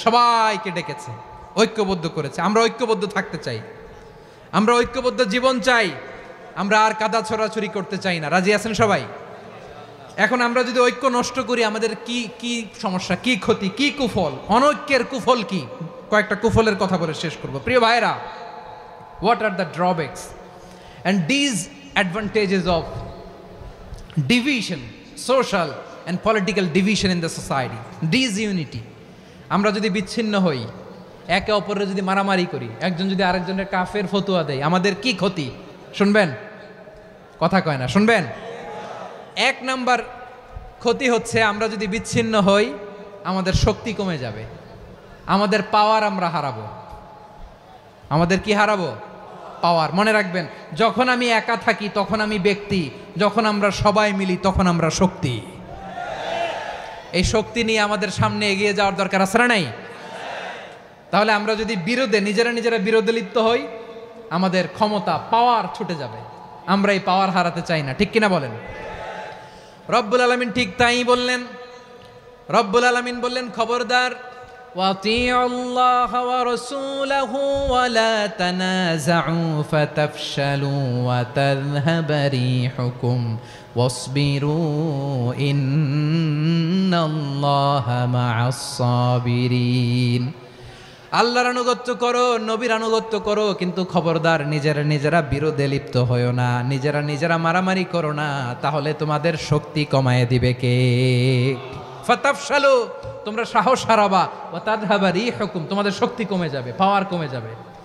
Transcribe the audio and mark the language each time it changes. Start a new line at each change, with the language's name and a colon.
Bangla: সবাইকে ডেকেছে, ঐক্যবদ্ধ করেছে। আমরা ঐক্যবদ্ধ থাকতে চাই, আমরা ঐক্যবদ্ধ জীবন চাই, আমরা আর কাদা ছড়াছড়ি করতে চাই না। রাজি আছেন সবাই? এখন আমরা যদি ঐক্য নষ্ট করি আমাদের কি কি সমস্যা, কি ক্ষতি, কি কুফল? অনৈক্যের কুফল কি? কয়েকটা কুফলের কথা বলে শেষ করব। প্রিয় ভাইরা,
English: What are the drawbacks and disadvantages of division, social and political division in the society, disunity?
Bangla: আমরা যদি বিচ্ছিন্ন হই, একে অপরের যদি মারামারি করি, একজন যদি আরেকজনের কাফের ফতোয়া দেয়, আমাদের কি ক্ষতি? শুনবেন? কথা কয় না, শুনবেন? এক নাম্বার ক্ষতি হচ্ছে আমরা যদি বিচ্ছিন্ন হই আমাদের শক্তি কমে যাবে, আমাদের পাওয়ার আমরা হারাবো। আমাদের কি হারাবো? পাওয়ার। মনে রাখবেন, যখন আমি একা থাকি তখন আমি ব্যক্তি, যখন আমরা সবাই মিলি তখন আমরা শক্তি। এই শক্তি নিয়ে আমাদের সামনে এগিয়ে যাওয়ার দরকার আছে না নাই? তাহলে আমরা যদি নিজেরা বিরোধে লিপ্ত হই আমাদের ক্ষমতা, পাওয়ার ছুটে যাবে। আমরা এই পাওয়ার হারাতে চাই না, ঠিক কিনা বলেন? রব্বুল আলামিন ঠিক তাই বললেন।
Arabic: রব্বুল আলামিন
Bangla: বললেন, খবরদার,
Arabic: وَأَطِيعُوا اللَّهَ وَرَسُولَهُ وَلَا تَنَازَعُوا فَتَفْشَلُوا وَتَذْهَبَ رِيحُكُمْ وَاصْبِرُوا إِنَّ اللَّهَ مَعَ الصَّابِرِينَ।
Bangla: আল্লাহর আনুগত্য করো, নবীর আনুগত্য করো, কিন্তু খবরদার নিজেরা বিরোধে লিপ্ত হয়ো না, নিজেরা মারামারি করো না, তাহলে তোমাদের শক্তি কমায় দিবে কে?
Arabic: ফাতাফশালু,
Bangla: তোমরা সাহস হারাবা,
Arabic: ওয়া তাযহাবা রিহুকুম,
Bangla: তোমাদের শক্তি কমে যাবে, পাওয়ার কমে যাবে।